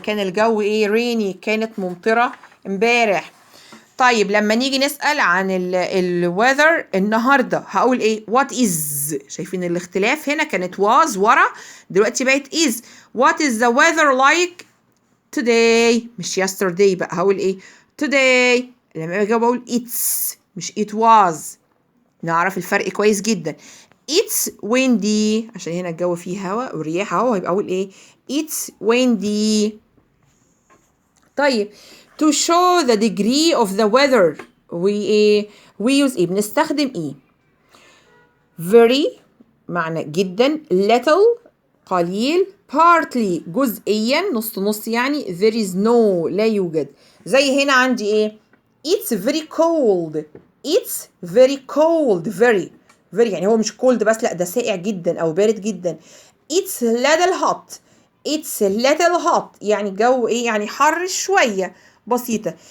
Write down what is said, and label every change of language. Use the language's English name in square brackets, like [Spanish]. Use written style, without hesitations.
[Arabic] ده كان الجو إيه؟ rainy. كانت ممطرة امبارح. طيب لما نيجي نسأل عن الويذر النهارده هقول ايه؟ [English] What is. [Arabic] شايفين الاختلاف هنا؟ كانت was ورا، دلوقتي بقت is. [English] What is the weather like today؟ مش yesterday بقى، [Arabic] هقول ايه؟ [English] today. [Arabic] لما اجي بقول it's مش [English] it was. [Arabic] نعرف الفرق كويس جدا. [English] it's windy [Arabic] عشان هنا الجو فيه هواء ورياح اهو، هيبقى اقول ايه؟ it's windy. [English] طيب to show the degree of the weather we use ايه؟ [Arabic] بنستخدم ايه؟ [English] very معنى جدا، little قليل، partly جزئيا [Arabic] نص نص يعني، [English] there is no [Arabic] لا يوجد. زي هنا عندي ايه؟ [English] it's very cold. it's very cold. [Arabic] very يعني هو مش cold بس، لا ده ساقع جدا او بارد جدا. [English] it's little hot. it's little hot [Arabic] يعني الجو ايه؟ يعني حر شوية بسيطة.